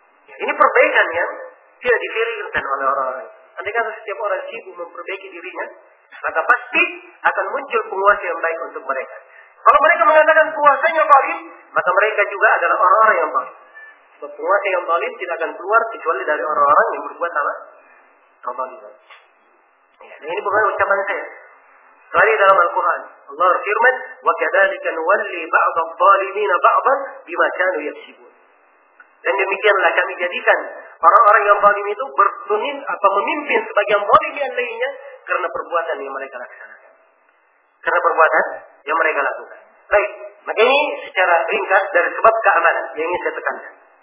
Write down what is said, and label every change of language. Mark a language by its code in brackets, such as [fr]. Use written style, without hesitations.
[id] Ya, ini perbaikan yang tidak difikirkan oleh orang-orang. Andai kata setiap orang sibuk memperbaiki dirinya, maka pasti akan muncul penguasa yang baik untuk mereka. Kalau mereka mengatakan penguasanya zalim, maka mereka juga adalah orang-orang yang zalim. Penguasa yang zalim tidak akan keluar kecuali dari orang-orang yang berbuat salah. Ya, ini bukan ucapan saya. Sekali dalam Al-Quran, Allah berfirman, [ar] وَكَذَلِكَ نُوَلِّي بَعْضَ الظَّالِمِينَ بَعْضًا بِمَا كَانُوا يَكْسِبُونَ. [id] Dan demikianlah kami jadikan orang-orang yang zalim itu bertunin atau memimpin sebagian zalim yang lainnya karena perbuatan yang mereka laksanakan. Karena perbuatan yang mereka lakukan. Baik, maka ini secara ringkas dari sebab keamanan yang ingin saya tekankan.